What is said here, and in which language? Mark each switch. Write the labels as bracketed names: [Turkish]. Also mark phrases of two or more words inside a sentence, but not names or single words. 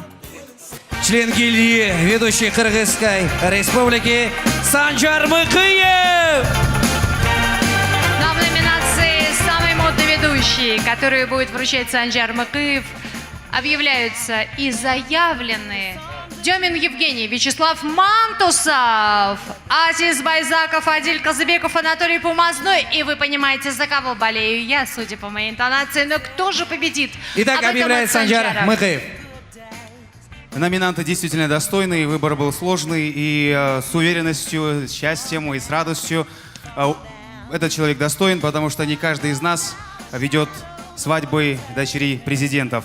[Russian] Член гильдии ведущий Кыргызской республики Санжар Мыкыев. Ну а в номинации «Самый модный ведущий», которую будет вручать Санжар Мыкыев, объявляются и заявлены Демин Евгений, Вячеслав Мантусов, Азиз Байзаков, Адиль Казыбеков, Анатолий Пумазной. И вы понимаете, за кого болею я, судя по моей интонации. Но кто же победит? Итак, объявляет Санжар Мыкыев. Номинанты действительно достойные, выбор был сложный, и с уверенностью, с счастьем и с радостью этот человек достоин, потому что не каждый из нас ведет свадьбы дочерей президентов.